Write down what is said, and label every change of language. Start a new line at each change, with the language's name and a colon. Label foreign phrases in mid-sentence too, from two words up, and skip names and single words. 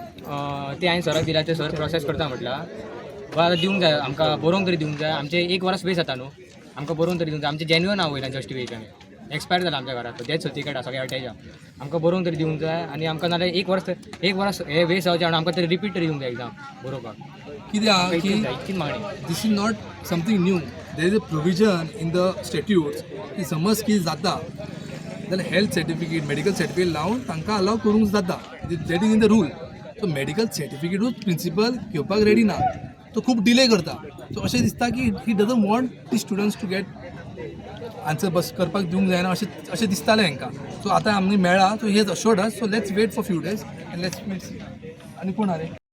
Konkani: ते हांवें सराक दिला, ते सर प्रोसेस करता म्हटला. आतां दिवंक जाय आमकां, बरोवंक तरी दिवंक जाय. आमचे 1 वर्स वेस्ट जाता न्हू, आमकां बरोवंक तरी दिवंक जाय. आमचें जेन्युइन हांव वयना
English: justification expire
Konkani: जाला आमच्या घरांत.
English: death certificate
Konkani: आसा सगळें अटॅच आहा. आमकां बरोवंक तरी दिवंक जाय आनी आमकां नाल्यार एक वर्स हे वेस्ट जावचें म्हणून आमकां तरी रिपीट तरी दिवंक जाय एग्जाम बरोवपाक. कितें आहा की इतकीच मागणी.
English: this is not something new. There is a provision in the statutes
Konkani: की समज कितें जाता जाल्यार
English: health certificate, medical certificate
Konkani: लावन तांकां अलाव करूंक जाता.
English: that is in the rule.
Konkani: सो
English: medical certificate-uch
Konkani: प्रिंसिपल घेवपाक रेडी ना, तो खूब डिले करता. सो अशें दिसता की
English: he doesn't want the students to get answer
Konkani: बस करपाक दिवंक जायना अशें दिसतालें हांकां. सो आतां आमी मेळ्ळा.
English: so he has assured us. so let's wait for few days and let's meet.
Konkani: आनी कोण आरे